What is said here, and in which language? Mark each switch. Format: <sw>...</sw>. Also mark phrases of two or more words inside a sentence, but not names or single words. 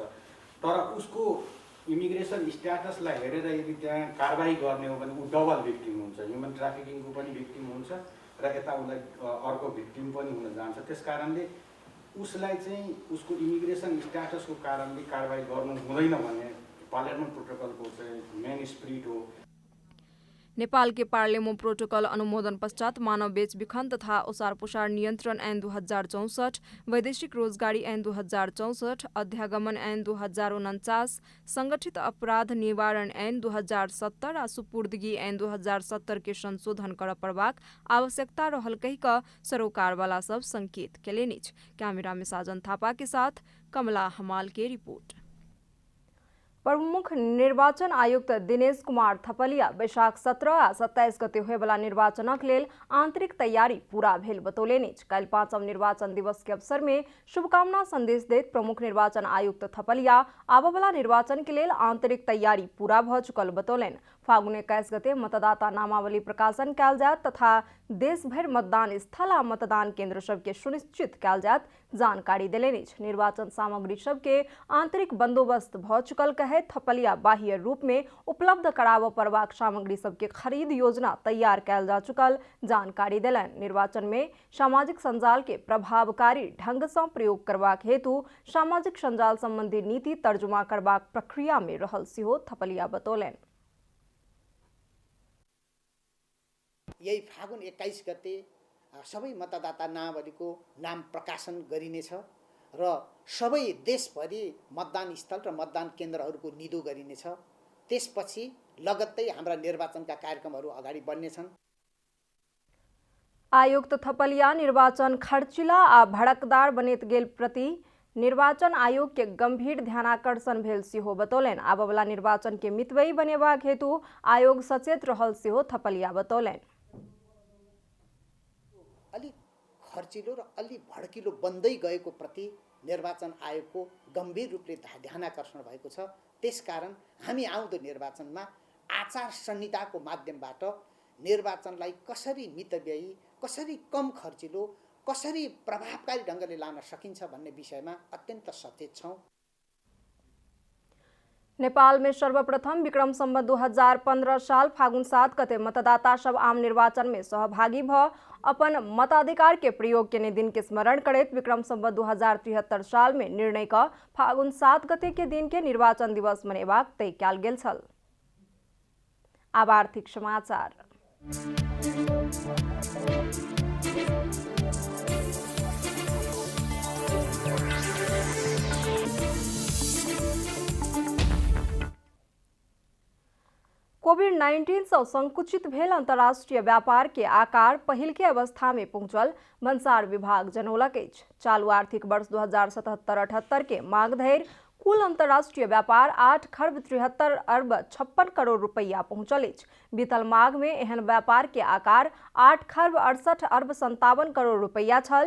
<ne>तर उसको</ne> <en>immigration statusलाई</en> <ne>हेरेर यदि त्यहाँ कारबाही गर्ने हो भने ऊ</ne> <en>double victim</en> <ne>हुन्छ,</ne> <en>human traffickingको</en> <ne>पनि भिक्टिम हुन्छ र यता उसलाई अर्को भिक्टिम पनि हुन जान्छ। त्यस कारणले उसलाई चाहिँ उसको</ne> <en>immigration statusको</en> <ne>कारणले कारबाही गर्नु हुँदैन भन्ने पार्लिमो प्रोटोकॉल को</ne> <en>main spirit</en> <ne>हो।</ne> <mai>नेपाल के पार्लिमो प्रोटोकॉल अनुमोदन पश्चात मानव बेचबिखन तथा ओसार पोसार नियन्त्रण ऐन 2064, वैदेशिक रोजगारी ऐन 2064, अध्यागमन ऐन 2049, संगठित अपराध निवारण ऐन 2070 आ सुपुर्दगी ऐन 2070 के संशोधन कर पड़बाक आवश्यकता रहल कहि क सरोकार वाला सब संकेत केलनि अछि। कैमरा में साजन थापा के साथ कमला हमाल के रिपोर्ट। प्रमुख निर्वाचन आयुक्त दिनेश कुमार थपलिया वैशाख 17 आ 27 गते होयवला निर्वाचनक लेल आंतरिक तैयारी पूरा भेल बतौलनि। काल्हि 5म निर्वाचन दिवस के अवसर में शुभकामना संदेश दैत प्रमुख निर्वाचन आयुक्त थपलिया आबवला निर्वाचन के लेल आंतरिक तैयारी पूरा भ चुकल बतौलनि। फागुन 21 गते मतदाता नामावली प्रकाशन कयल जायत तथा देश भर मतदान स्थल आ मतदान केंद्र सबके सुनिश्चित कयल जायत जानकारी देलनि। निर्वाचन सामग्री सबके आंतरिक बंदोबस्त भ चुकल कहे थपलिया बाह्य रूप में उपलब्ध कराब पड़बाक सामग्री सबके खरीद योजना तैयार कयल जा चुकल जानकारी देलनि। निर्वाचन में सामाजिक संजाल के प्रभावकारी ढंग से प्रयोग करबाक हेतु सामाजिक संजाल संबंधी नीति तर्जुमा करबाक प्रक्रिया में रहल सेहो थपलिया बतौलनि।</mai> <ne>यही फागुन 21 गते सबै मतदाता नामावलीको नाम प्रकाशन गरिनेछ र सबै देशभरि मतदान स्थल र मतदान केन्द्रहरूको निधो गरिनेछ। त्यसपछि लगत्तै हाम्रा निर्वाचनका कार्यक्रमहरू अगाडि बढ्नेछन्।</ne> <mai>आयुक्त थपलिया निर्वाचन खर्चिला आ भड़कदार बनेत गेल प्रति निर्वाचन आयोग के गंभीर ध्यानाकर्षण भेल सेहो बतौलनि। आबवला निर्वाचन के मितव्ययी बनेबाक हेतु आयोग सचेत रहल सेहो थपलिया बतौलनि।</mai> <ne>अलि खर्चिलो र अलि भड्किलो बन्दै गएको प्रति निर्वाचन आयोगको गम्भीर रूपले ध्यानाकर्षण भएको छ। त्यसकारण हामी आउँदो निर्वाचनमा आचार संहिताको माध्यमबाट निर्वाचनलाई कसरी मितव्ययी, कसरी कम खर्चिलो, कसरी प्रभावकारी ढङ्गले लान सकिन्छ भन्ने विषयमा अत्यन्त सचेत छौँ।</ne> <mai>नेपाल में सर्वप्रथम विक्रम संवत 2015 साल फागुन 7 गते मतदाता सब आम निर्वाचन में सहभागी भ अपन मताधिकार के प्रयोग के दिन के स्मरण करते विक्रम संवत 2073 साल में निर्णय का फागुन 7 गते के दिन के निर्वाचन दिवस मनेबाक तय कयल गेल छल। अब आर्थिक समाचार। कोभिड-19 से संकुचित भेल अंतर्राष्ट्रीय व्यापार के आकार पहिल के अवस्था में पहुंचल भन्सार विभाग जनौलक अछि। चालू आर्थिक वर्ष 2077-78 के माघ धरि कुल अंतर्राष्ट्रीय व्यापार 8 खरब 73 अरब 56 करोड़ रुपया पहुंचल अछि। बीतल माघ में एहन व्यापार के आकार 8 खरब 68 अरब 57 करोड़ रुपया छल।</mai>